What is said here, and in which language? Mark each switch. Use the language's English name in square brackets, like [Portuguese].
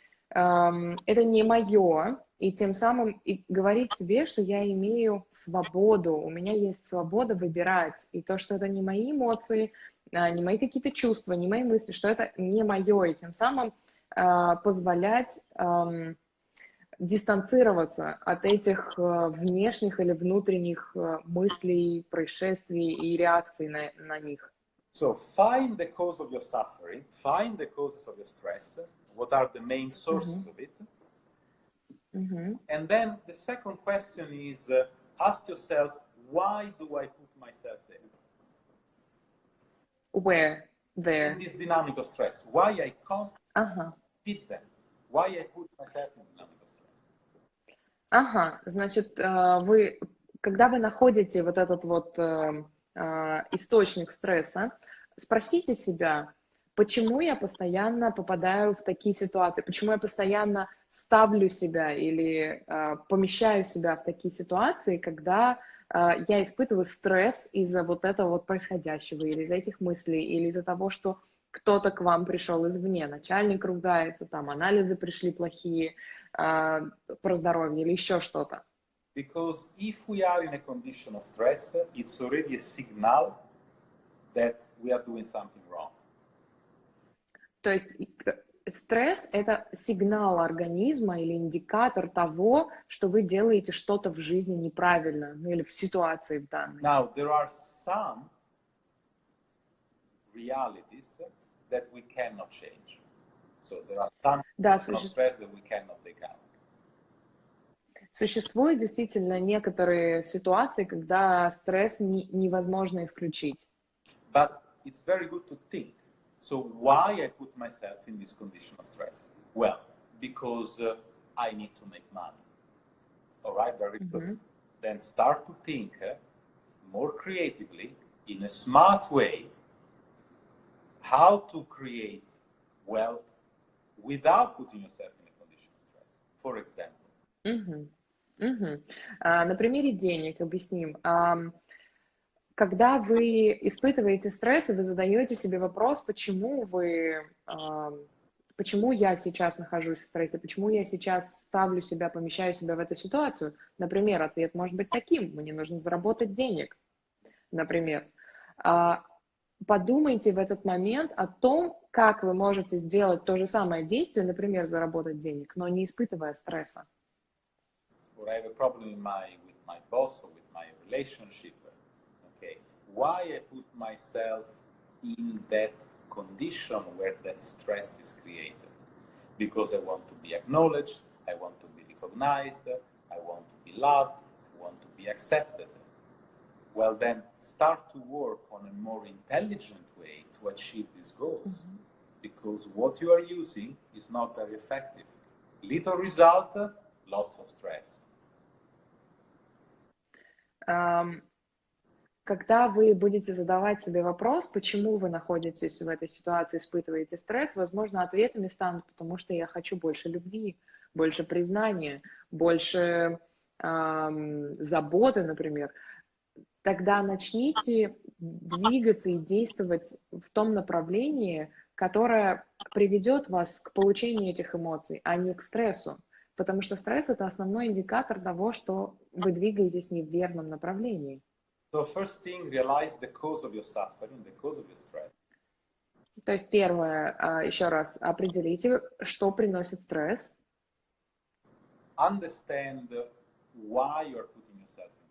[Russian] это не мое, и тем самым и говорить себе, что я имею свободу, у меня есть свобода выбирать, и то, что это не мои эмоции, не мои какие-то чувства, не мои мысли, что это не мое, и тем самым позволять дистанцироваться от этих внешних или внутренних мыслей, происшествий и реакций на них. [English] So find the cause of your suffering, find the causes of your stress, what are the main sources of it. And then the second question is, ask yourself, why do I put myself there? Where? There. In this dynamic of stress. Why I constantly fit them? Why I put myself in dynamic of stress? [Russian] Значит, когда вы находите вот этот вот источник стресса, спросите себя, почему я постоянно попадаю в такие ситуации, почему я постоянно ставлю себя или помещаю себя в такие ситуации, когда я испытываю стресс из-за вот этого вот происходящего, или из-за этих мыслей, или из-за того, что кто-то к вам пришел извне, начальник ругается, там анализы пришли плохие про здоровье или еще что-то. [English] Because if we are in a condition of stress, it's already a signal that we are doing something wrong. [Russian] То есть стресс – это сигнал организма или индикатор того, что вы делаете что-то в жизни неправильно, ну или в ситуации в данной. [English] Now, there are some realities that we cannot change. So there are some stress that we cannot take out. [Russian] Sуществуют действительно некоторые ситуации, когда стресс невозможно исключить. [English] But it's very good to think. So why I put myself in this condition of stress? Well, because I need to make money. All right, very good. Then start to think more creatively, in a smart way, how to create wealth without putting yourself in a condition of stress. For example. [Russian] На примере денег объясним. Когда вы испытываете стресс, и вы задаете себе вопрос, почему я сейчас нахожусь в стрессе, почему я сейчас ставлю себя, помещаю себя в эту ситуацию. Например, ответ может быть таким: мне нужно заработать денег. Например, подумайте в этот момент о том, как вы можете сделать то же самое действие, например, заработать денег, но не испытывая стресса. [English] Or I have a problem with my boss or with my relationship. Okay, why I put myself in that condition where that stress is created? Because I want to be acknowledged, I want to be recognized, I want to be loved, I want to be accepted. Well, then start to work on a more intelligent way to achieve these goals. Because what you are using is not very effective. Little result, lots of stress. [Russian] Когда вы будете задавать себе вопрос, почему вы находитесь в этой ситуации, испытываете стресс, возможно, ответами станут, потому что я хочу больше любви, больше признания, больше заботы, например. Тогда начните двигаться и действовать в том направлении, которое приведет вас к получению этих эмоций, а не к стрессу. Потому что стресс – это основной индикатор того, что вы двигаетесь не в верном направлении. [English] So first thing, realize the cause of your suffering, the cause of your stress. [Russian] То есть первое, еще раз, определите, что приносит стресс. [English] Understand why you are putting yourself into it.